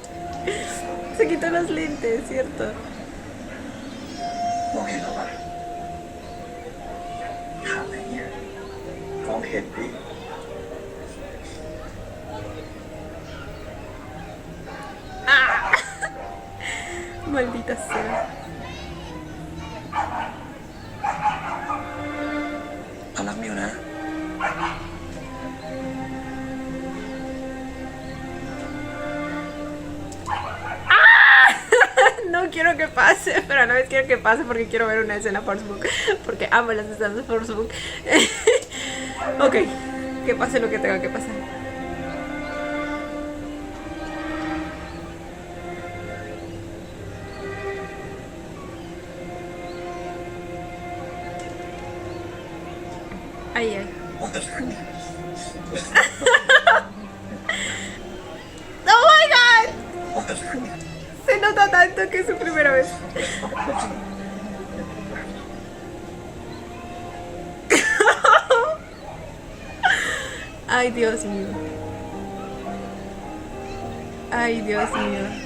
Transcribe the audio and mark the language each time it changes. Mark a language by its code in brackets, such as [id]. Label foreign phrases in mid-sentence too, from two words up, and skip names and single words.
[es] Se quitó los lentes, ¿cierto? [th] มองเห็นเราปะถามอะไรเนี่ยมองเห็นดิ [es] ¡Ah! Maldita sea. [th] เรารักมิวนะ [es] No quiero que pase, pero a la vez quiero que pase porque quiero ver una escena Forsbook. Porque amo las escenas de Forsbook. Ok, que pase lo que tenga que pasar. Ay, ay. [en] ¡Oh my god! [es] Se nota tanto que es su primera vez. Ay, Dios mío. Ay, Dios mío.